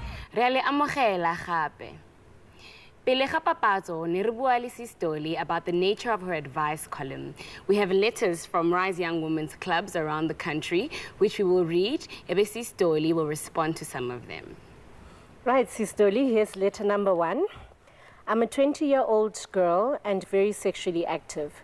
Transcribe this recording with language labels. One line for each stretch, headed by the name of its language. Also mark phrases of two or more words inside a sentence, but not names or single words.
Tswana: Re a le amogela gape. Pele ga papatso, ne re bua le Sis Dolly
English: about the nature of her advice column. We have letters from Rise Young Women's clubs around the country, which we will read. Ebe Sis Dolly will respond to some of them. Right, Sis Dolly, here's letter number 1. I'm a 20-year-old girl and very sexually active.